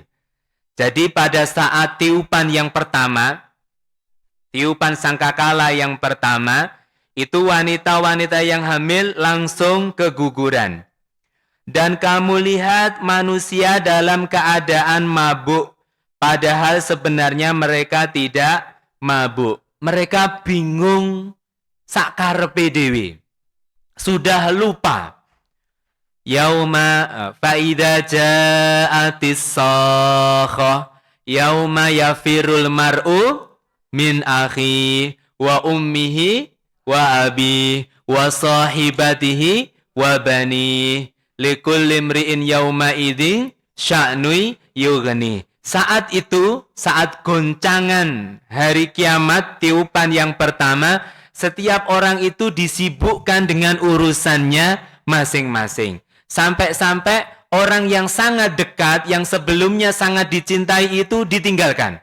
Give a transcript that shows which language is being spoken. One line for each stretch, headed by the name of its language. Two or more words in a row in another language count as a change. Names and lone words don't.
Indonesian: Jadi pada saat tiupan yang pertama, tiupan sangkakala yang pertama, itu wanita-wanita yang hamil langsung keguguran. Dan kamu lihat manusia dalam keadaan mabuk, padahal sebenarnya mereka tidak mabuk. Mereka bingung
Javanese: sakarepe dhewe.
Indonesian: Sudah lupa.
Arabic: يوم فإذا جاءت الصاخة يوم يفر المرء من أخي وأمه وأبي وصاحبته وبني لكل امرئ يومئذ شأن يغني.
Indonesian: Saat itu, saat goncangan hari kiamat tiupan yang pertama, setiap orang itu disibukkan dengan urusannya masing-masing. Sampai-sampai orang yang sangat dekat, yang sebelumnya sangat dicintai itu ditinggalkan.